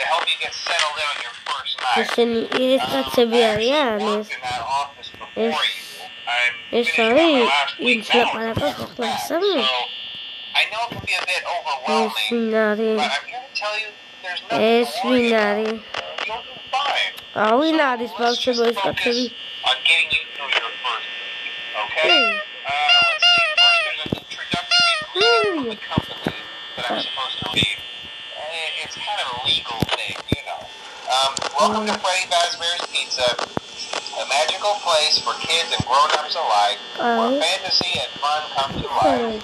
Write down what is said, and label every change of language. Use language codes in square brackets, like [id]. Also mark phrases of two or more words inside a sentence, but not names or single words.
[ka] ესენი ეს კაცები არიან ეს არის ის ლაპარაკო ხლასამი. ეს ვინარი? ვინ არის ბავშვებო ეს კაცები? [en] It's kind of a legal thing, you know. Welcome to Freddy Fazbear's Pizza, a magical place for kids and grown-ups alike, where fantasy and fun come to life.